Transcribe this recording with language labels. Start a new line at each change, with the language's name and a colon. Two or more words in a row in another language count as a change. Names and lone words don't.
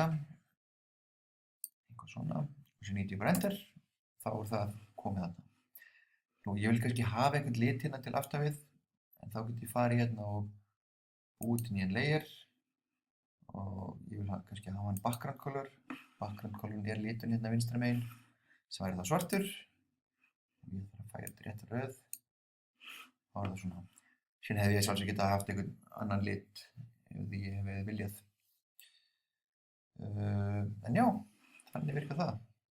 Icelandic: Eitthvað svona. Og svo nýti ég bara enter. Þá er það komið þarna. Nú, ég vil kannski hafa einhvern lit hérna til aftavið. En þá get ég farið hérna og búið til nýjan layer. Og ég vil kannski hafa hann
English: background color. Background colorinn
Icelandic: er liturinn hérna vinstra megin. Sem væri það svartur. Og ég þarf að færa þetta rétt rauð. Þá er það svona. Síðan hefði ég sjálfsög getað haft einhvern annan lit ef því ég hefði viljað. En já, þannig virkar það.